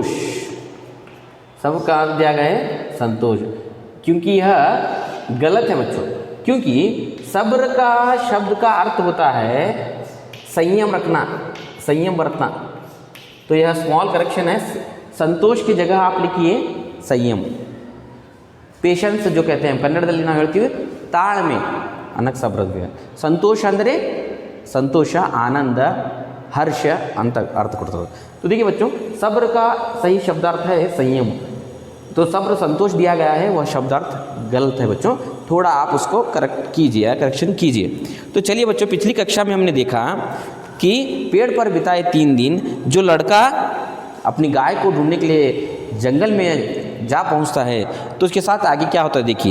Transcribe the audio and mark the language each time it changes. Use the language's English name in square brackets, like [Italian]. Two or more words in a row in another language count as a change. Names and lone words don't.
[Hindi] सब्र का अर्थ दिया गया है संतोष, क्योंकि यह गलत है बच्चों। क्योंकि सब्र का शब्द का अर्थ होता है संयम रखना, संयम बरतना। तो यह [English] small correction [Hindi] है, संतोष की जगह आप लिखिए संयम। [Kannada] ಪೇಷನ್ಸ್ [Hindi] जो कहते हैं [Kannada] ಕನ್ನಡದಲ್ಲಿ ನಾವು ಹೇಳ್ತೀವಿ ತಾಳ್ಮೆ ಅನ್ನಕ್ಕೆ ಸಬ್ರ ಇದೆ। ಸಂತೋಷ ಅಂದರೆ ಸಂತೋಷ, ಆನಂದ, हर्ष ಅಂತ अर्थ ಕೊಡ್ತದೆ। [Hindi] तो देखिए बच्चों, सब्र का सही शब्दार्थ है संयम। तो सब्र संतोष दिया गया है, वह शब्दार्थ गलत है बच्चों। थोड़ा आप उसको करेक्शन कीजिए। तो चलिए बच्चों, पिछली कक्षा में हमने देखा कि पेड़ पर बिताए 3 दिन जो लड़का अपनी गाय को ढूंढने के लिए जंगल में जा पहुंचता है, तो उसके साथ आगे क्या होता है देखिए।